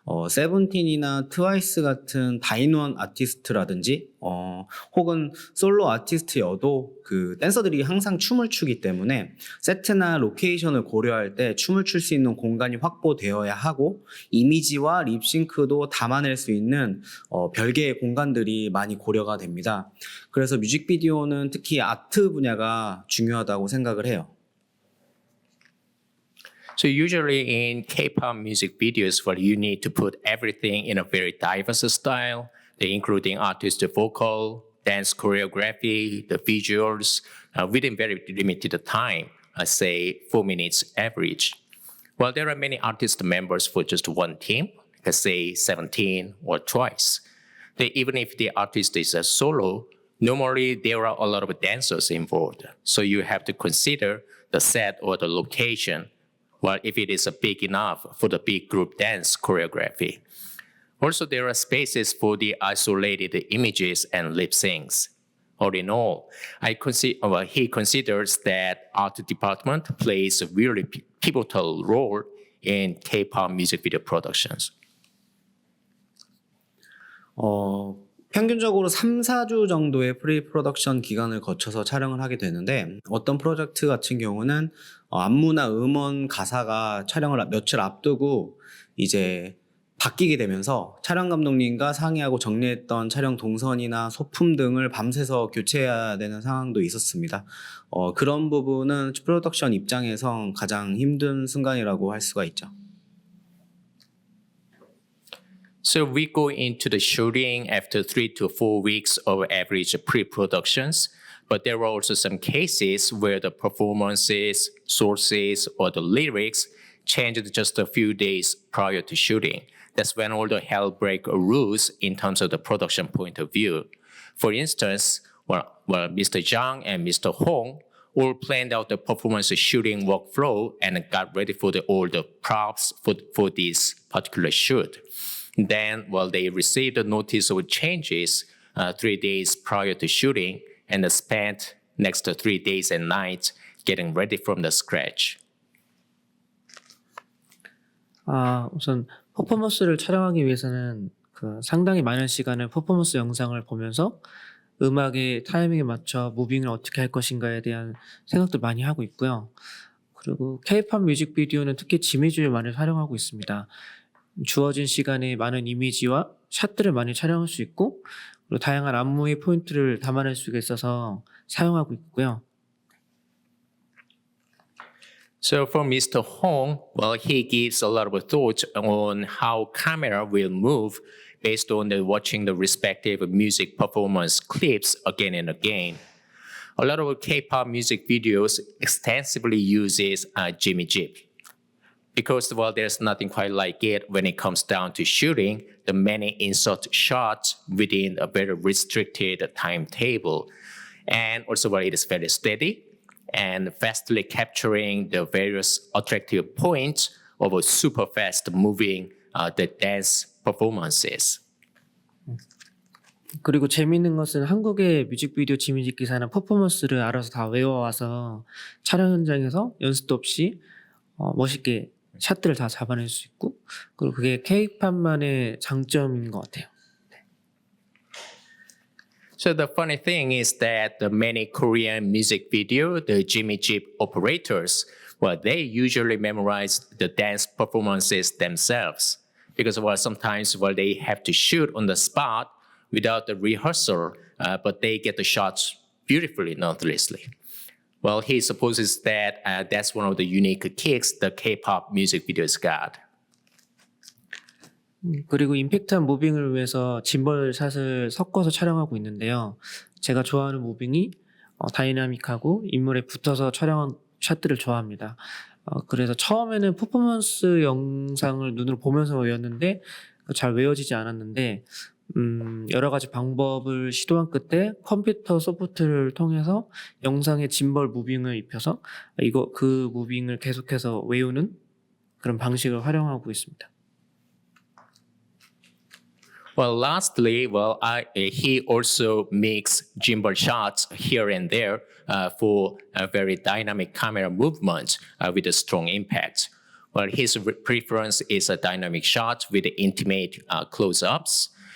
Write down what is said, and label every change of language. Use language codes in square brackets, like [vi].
[ko] 세븐틴이나 트와이스 같은 다인원 아티스트라든지 혹은 솔로 아티스트여도 그 댄서들이 항상 춤을 추기 때문에 세트나 로케이션을 고려할 때 춤을 출 수 있는 공간이 확보되어야 하고 이미지와 립싱크도 담아낼 수 있는 별개의 공간들이 많이 고려가 됩니다. 그래서 뮤직비디오는 특히 아트 분야가 중요하다고 생각을 해요. [en] So usually in K-pop music videos, you need to put everything in a very diverse style, including artist vocal, dance choreography, the visuals, within very limited time, say 4 minutes average. Well, there are many artist members for just one team, say 17 or twice. Even if the artist is a solo, normally there are a lot of dancers involved. So you have to consider the set or the location, well, if it is big enough for the big group dance choreography. Also, there are spaces for the isolated images and lip syncs. All in all, he considers that art department plays a really pivotal role in K-pop music video productions. [ko] 평균적으로 3, 4주 정도의 프리 프로덕션 기간을 거쳐서 촬영을 하게 되는데 어떤 프로젝트 같은 경우는 안무나 음원 가사가 촬영을 며칠 앞두고 이제 바뀌게 되면서 촬영 감독님과 상의하고 정리했던 촬영 동선이나 소품 등을 밤새서 교체해야 되는 상황도 있었습니다. 그런 부분은 프로덕션 입장에선 가장 힘든 순간이라고 할 수가 있죠. [en] So we go into the shooting after 3 to 4 weeks of average pre-productions, but there are also some cases where the performances, sources, or the lyrics changed just a few days prior to shooting. That's when all the hell break loose in terms of the production point of view. For instance, Mr. Jang and Mr. Hong all planned out the performance shooting workflow and got ready for all the props for this particular shoot. Then, they received a notice of changes 3 days prior to shooting and spent next 3 days and nights getting ready from the scratch. [ko] 우선 퍼포먼스를 촬영하기 위해서는 상당히 많은 시간을 퍼포먼스 영상을 보면서 음악의 타이밍에 맞춰 무빙을 어떻게 할 것인가에 대한 생각도 많이 하고 있고요. 그리고 K-pop 뮤직비디오는 특히 지미주를 많이 촬영하고 있습니다. 주어진 시간에 많은 이미지와 샷들을 많이 촬영할 수 있고 그리고 다양한 안무의 포인트를 담아낼 수가 있어서 사용하고 있고요. [en] So for Mr. Hong, he gives a lot of thought on how camera will move based on watching the respective music performance clips again and again. A lot of K-pop music videos extensively uses Jimmy Jeep. Because, there's nothing quite like it when it comes down to shooting the many insert shots within a very restricted timetable. And also, it is very steady and fastly capturing the various attractive points of a super fast moving the dance performances. [ko] 그리고 재미있는 것은 한국의 뮤직비디오 지뮤직 기사는 퍼포먼스를 알아서 다 외워와서 촬영 현장에서 연습도 없이 멋있게 샷들을 다 잡아낼 수 있고, 그리고 그게 K-팝만의 장점인 것 같아요. [en] So the funny thing is that the many Korean music video, the Jimmy Jeep operators, well, they usually memorize the dance performances themselves because sometimes they have to shoot on the spot without the rehearsal, but they get the shots beautifully, nonethelessly. Well, he supposes that that's one of the unique kicks the K-pop music videos got. [ko] 그리고 임팩트한 무빙을 위해서 짐벌 샷을 섞어서 촬영하고 있는데요. 제가 좋아하는 무빙이 다이나믹하고 인물에 붙어서 촬영한 샷들을 좋아합니다. 그래서 처음에는 퍼포먼스 영상을 눈으로 보면서 외웠는데 잘 외워지지 않았는데 여러 가지 방법을 시도한 끝에 컴퓨터 소프트를 통해서 영상에 짐벌 무빙을 입혀서 그 무빙을 계속해서 외우는 그런 방식을 활용하고 있습니다. [en] Well, lastly, he also makes gimbal shots here and there for a very dynamic camera movement with a strong impact. Well, his preference is a dynamic shot with intimate close-ups.